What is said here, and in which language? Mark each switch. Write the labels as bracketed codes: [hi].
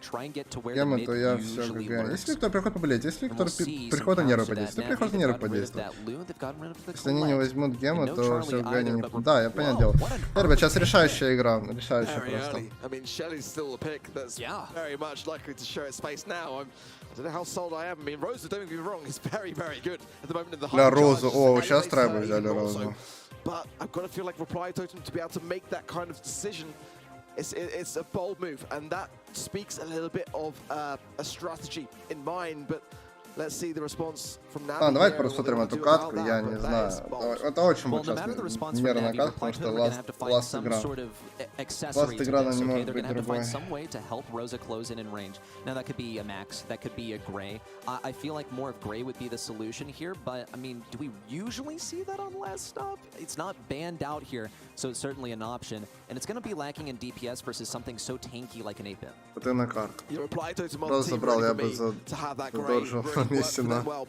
[en] Try and get to where the mid usually lurks. [ru] Если кто приходит поболеть, если кто приходит на нервы подействовать, если приходит на нервы подействовать. Если они не возьмут гема, то все Гани не... Да, я понятное дело. Ребят, сейчас решающая игра, решающая просто. [en] I mean, Shelly's still a pick that's very much likely to show its face now. I don't know how sold I am. I mean, Rosa, don't get me wrong, is very, very good at the moment in the [ru] Для Розу, о, сейчас Трайба взяли Розу. [en] But I've got to feel like Reply Totem to be able to make that kind of decision. It's a bold move, and that speaks a little bit of a strategy in mind, but let's see the response from Navi. [ru] Давайте посмотрим эту катку, я не знаю. Это очень будет сейчас нервная катка, потому что ласт игра. Ласт игра, она не может быть другой. [en] Now that could be a Max, that could be a Gray. I feel like more of Gray would be the solution here, but I mean, do we usually see that on last stop? It's not banned out here, so it's certainly an option, and it's going to be lacking in DPS versus something so tanky like an 8-bit. [ru] Это на карту. Просто забрал, я бы задолжил на месте на...